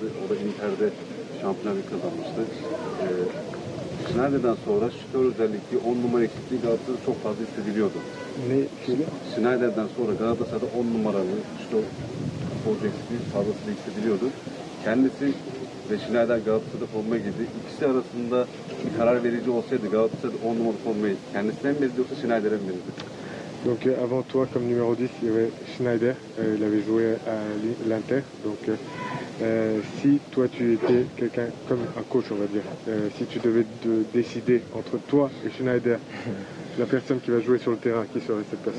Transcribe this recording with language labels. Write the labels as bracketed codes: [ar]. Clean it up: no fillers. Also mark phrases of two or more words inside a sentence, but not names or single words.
[tr] O da Inter'de şampiyonluk kazanmıştı. Sneijder'den sonra şütör özellikle 10 numara eksikliği Galatasaray'da çok fazla hissediliyordu. Ne şöyle? Sneijder'den sonra Galatasaray'da 10 numaralı şütör futbolcu eksikliği fazlasıyla hissediliyordu. Kendisi ve Sneijder Galatasaray'da formayı giydi. İkisi arasında bir karar verici olsaydı Galatasaray'da 10 numaralı formayı kendisine mi verirdi yoksa Sneijder'e mi verirdi? [fr] Donc avant toi, comme numéro 10, il y avait Schneider, il avait joué à l'Inter. Donc si toi tu étais quelqu'un comme un coach, on va dire, si tu devais décider entre toi et Schneider, la personne qui va jouer sur le terrain, qui serait cette personne?